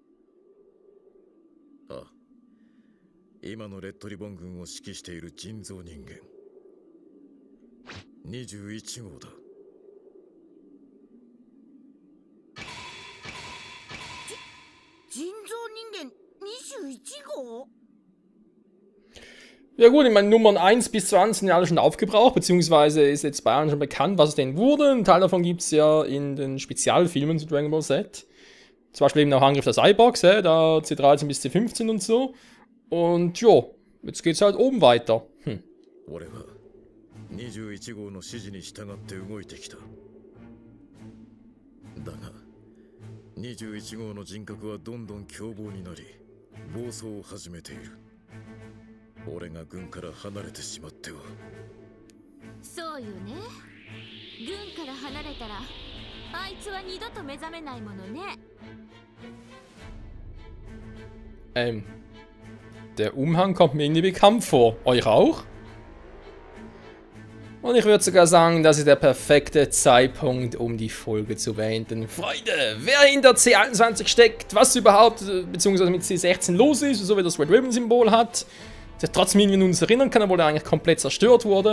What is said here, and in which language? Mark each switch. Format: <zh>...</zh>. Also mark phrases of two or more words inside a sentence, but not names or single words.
<ja>ああ、今のレッドリボン軍を指揮している人造人間21号だ。人造人間21号？</ja> <de>Ja gut, ich meine, Nummern 1 bis 20 sind ja alle schon aufgebraucht, beziehungsweise ist jetzt bei allen schon bekannt, was es denn wurde. Ein Teil davon gibt es ja in den Spezialfilmen zu Dragon Ball Z. Zum Beispiel eben auch Angriff der Cyborgs, da C13 bis C15 und so. Und ja, jetzt geht's halt oben weiter.</de> <ja>俺は21号の指示に従って動いてきた。だが 21号の人格はどんどん凶暴になり暴走を始めている。俺が軍から離れてしまっては。そうよね。軍から離れたらあいつは二度と目覚めないものね。</ja> <de>Der Umhang kommt mir irgendwie bekannt vor. Euch auch? Und ich würde sogar sagen, das ist der perfekte Zeitpunkt, um die Folge zu beenden. Freunde, wer hinter C21 steckt, was überhaupt, beziehungsweise mit C16 los ist, so wie das Red Ribbon-Symbol hat, der trotzdem irgendwie uns erinnern kann, obwohl er eigentlich komplett zerstört wurde.</de>